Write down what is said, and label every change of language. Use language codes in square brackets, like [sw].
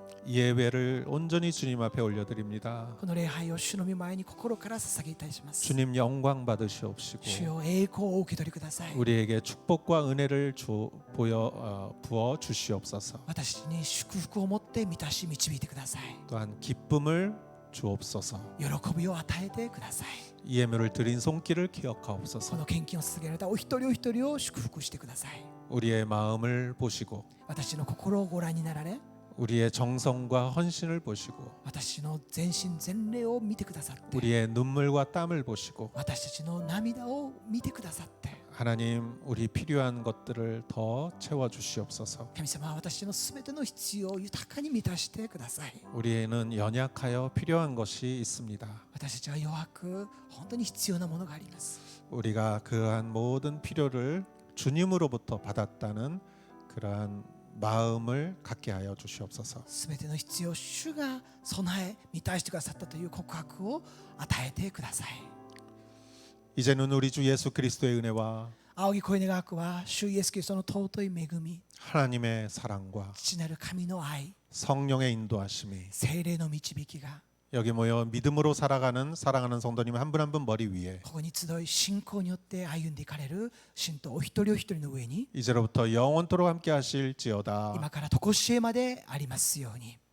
[ko] 이 예배를 온전히 주님 앞에 올려드립니다. [ja] この礼拝を主の御前に心から捧げたいします。 [ko] 주님 영광 받으시옵시고 [ja] 主よ栄光を受け取りください。 [ko] 우리에게 축복과 은혜를 부어 주시옵소서. [ja] 私に祝福を持って満たし導いてください。 [ko] 또한 기쁨을 주옵소서. [ja] 喜びを与えてください。 [ko] 이 예물을 드린 손길을 [ja] こ [ko] 기억하옵소서. [ja] の献金を捧げられたお一人お一人を祝福してください。 [ko] 우리의 마음을 보시고 [ja] 私の心をご覧になられ、 [ko] 우리의 정성과 헌신을 보시고 [ja] 私の全身全霊を見てくださって、 [ko] 우리의 눈물과 땀을 보시고 [ja] 私たちの涙を見てくださって、 [ko] 하나님 우리 필요한 것들을 더 채워 주시옵소서. [ja] 神様は私のすべての必要を豊かに満たしてください。 [ko] 우리는 연약하여 필요한 것이 있습니다. [ja] 私たちは弱く本当に必要なものがあります。 [ko] 우리가 그러한 모든 필요를 주님으로부터 받았다는 그러한 마음을 갖게 하여 주시옵소서. [ja] すべての必要を主が備え満たしてくださったという告白を与えてください。 [ko] 이제는 우리 주 예수 그리스도의 은혜와 [ja] 仰ぎ声願わくは主イエスキリストの尊い恵み、 [ko] 하나님의 사랑과 [ja] 父なる神の愛、 [ko] 성령의 인도하심이 [ja] 聖霊の導きが [ko] 여기 모여 믿음으로 살아가는 사랑하는 성도님 한 분 한 분 머리 위에 [ja] ここに集い信仰によって歩んでいかれる信徒お一人お一人の上に [ko] 이제로부터 영원토록 함께 하실지어다. [ja] 今から常しえまでありますように。